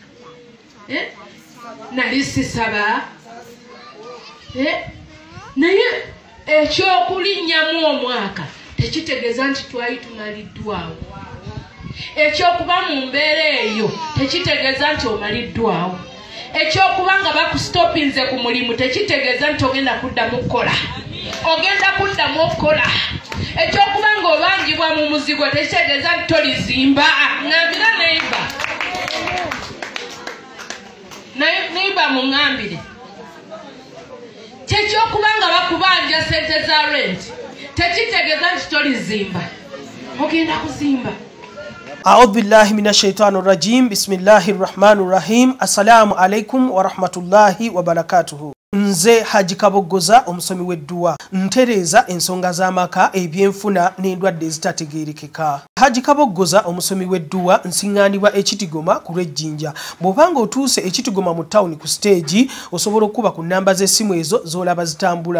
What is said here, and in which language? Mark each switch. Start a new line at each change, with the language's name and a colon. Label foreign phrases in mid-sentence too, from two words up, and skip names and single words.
Ganda: nali sisaba naye ekyokulinnyamu omwaka tekitegeeza nti twali tumaliddwawo ekyokuba mu mbeera eyo tekitegeeza nti omaliddwawo ekyokuba nga bakustopinze ku mulimu tekitegeeza nti ogenda kuddamu kukola ogenda kuddamu okukola ekyokuba nga obangibwa mu muzigo tekitegeeza nti tolizimba ngambira neiba muŋambire kyekyokuba nga bakubanja sente za rent tekitegeeza nti tolizimba ogenda kuzimba.
Arabic: أعوذ بالله من الشيطان الرجيم بسم الله الرحمن الرحيم السلام عليكم ورحمة الله وبركاته.
Ganda: Nze Haji Kaboggoza omusomi w'edduwa ntereeza ensonga z'amaka ebyenfuna n'endwadde ezitategeerekeka. Haji Kaboggoza omusomi w'edduwa nsiŋŋaanibwa Ekitigoma ku Lwejjinja. Bw'obanga otuuse Ekitigoma mu ttawuni ku siteegi osobola okuba ku nnamba z'essimu ezo z'olaba zitambula.